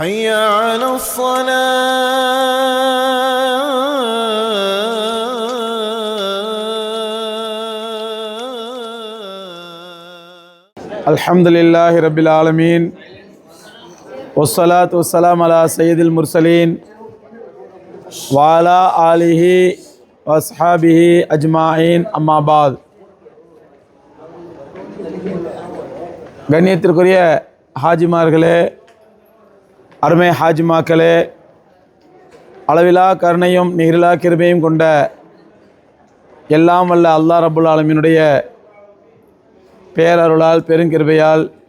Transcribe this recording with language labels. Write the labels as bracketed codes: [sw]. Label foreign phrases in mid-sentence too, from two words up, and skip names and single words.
[ar] حي على الصلاة. الحمد لله رب العالمين والصلاة والسلام على سيد المرسلين وعلى آله وأصحابه أجمعين أما بعد. [ta] கண்ணியத்திற்குரிய ஹாஜிமார்களே, அருமை ஹாஜிமாக்களே, அளவிலா கருணையும் நிகரிலா கிருபையும் கொண்ட எல்லாம் வல்ல அல்லாஹ் [ar] رب العالمين [ta] பேரருளால் பெருங்கிருபையால்